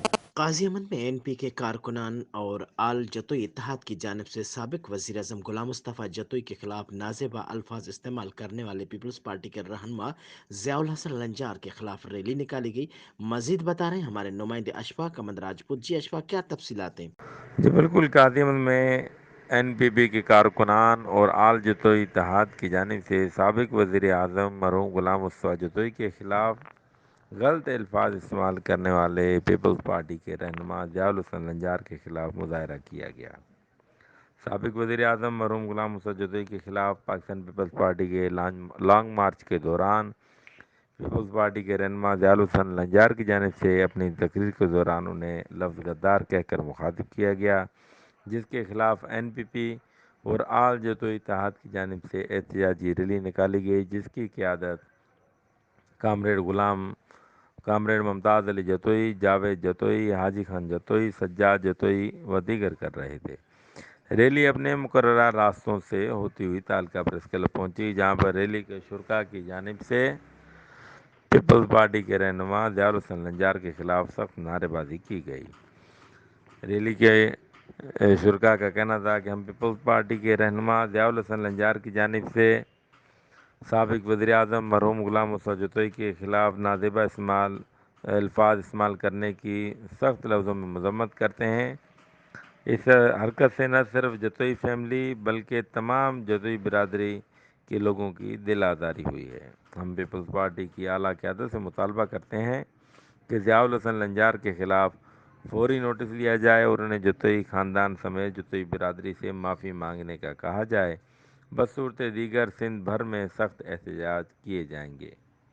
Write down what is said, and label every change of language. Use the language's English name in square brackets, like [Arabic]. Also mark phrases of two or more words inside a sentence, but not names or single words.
[Urdu] غازی امن میں این پی کے کارکنان اور آل جتوئی اتحاد کی جانب سے سابق وزیر اعظم غلام مصطفیٰ جتوئی کے خلاف نازیبا الفاظ استعمال کرنے والے پیپلز پارٹی کے رہنما ضیاء الحسن لنجار کے خلاف ریلی نکالی گئی. مزید بتا رہے ہیں ہمارے نمائندے اشفاق احمد راجپوت۔ جی اشفاق، کیا تفصیلات ہیں? جی بالکل، قادمن میں این پی پی کے کارکنان اور آل جتوئی اتحاد کی جانب سے سابق وزیر اعظم مرحوم غلام مصطفیٰ جتوئی کے خلاف غلط الفاظ استعمال کرنے والے پیپلز پارٹی کے رہنما ضیاء الحسن لنجار کے خلاف مظاہرہ کیا گیا. سابق وزیر اعظم مرحوم غلام مصطفیٰ جتوئی کے خلاف پاکستان پیپلز پارٹی کے لانگ مارچ کے دوران پیپلز پارٹی کے رہنما ضیاء الحسن لنجار کی جانب سے اپنی تقریر کے دوران انہیں لفظ غدار کہہ کر مخاطب کیا گیا، جس کے خلاف این پی پی اور آل جتوئی اتحاد کی جانب سے احتجاجی ریلی نکالی گئی، جس کی قیادت کامریڈ ممتاز علی جتوئی، جاوید جتوئی، حاجی خان جتوئی، سجاد جتوئی و دیگر کر رہے تھے. ریلی اپنے مقررہ راستوں سے ہوتی ہوئی تعلقہ پریس کلب پہنچی، جہاں پر ریلی کے شرکاء کی جانب سے پیپلز پارٹی کے رہنما ضیاء الحسن لنجار کے خلاف سخت نعرے بازی کی گئی. ریلی کے شرکاء کا کہنا تھا کہ ہم پیپلز پارٹی کے رہنما ضیاء الحسن لنجار کی جانب سے سابق وزیر اعظم مرحوم غلام مصطفیٰ جتوئی کے خلاف نازیبا الفاظ استعمال کرنے کی سخت لفظوں میں مذمت کرتے ہیں. اس حرکت سے نہ صرف جتوئی فیملی بلکہ تمام جتوئی برادری کے لوگوں کی دل آزاری ہوئی ہے. ہم پیپلز پارٹی کی اعلیٰ قیادت سے مطالبہ کرتے ہیں کہ ضیاء الحسن لنجار کے خلاف فوری نوٹس لیا جائے اور انہیں جتوئی خاندان سمیت جتوئی برادری سے معافی مانگنے کا کہا جائے. بصورت دیگر سندھ بھر میں سخت احتجاج کیے جائیں گے.